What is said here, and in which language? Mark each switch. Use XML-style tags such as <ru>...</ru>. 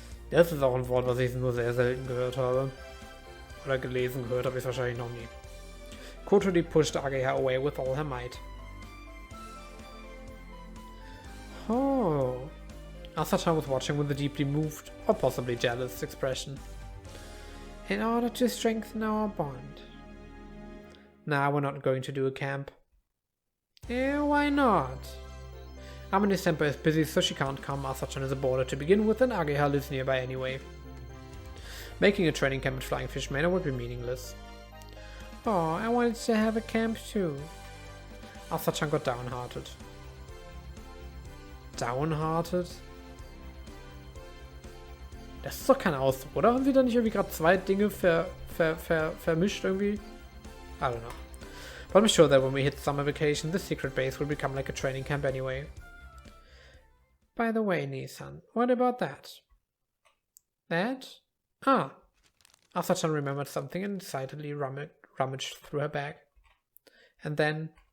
<de>Das ist auch ein Wort, was ich nur sehr selten gehört habe. Oder gelesen gehört habe ich es wahrscheinlich noch nie.</de> <en>Kotori pushed Ageha away with all her might. Asachan was watching with a deeply moved, or possibly jealous, expression. In order to strengthen our bond. Nah, we're not going to do a camp. Yeah, why not? Amane-senpai is busy, so she can't come. Asachan is a boarder to begin with, and Ageha lives nearby anyway. Making a training camp at Flying Fish Manor would be meaningless. Oh, I wanted to have a camp too. Asachan got downhearted. Downhearted?</en> <de>Das ist doch kein Ausdruck, oder? Haben sie da nicht irgendwie gerade zwei Dinge vermischt irgendwie?</de> <en>I don't know. But I'm sure that when we hit summer vacation, the secret base will become like a training camp anyway. By the way, Nissan, what about that? That? Ah. Asachan remembered something and excitedly rummaged through her bag. And then...</en>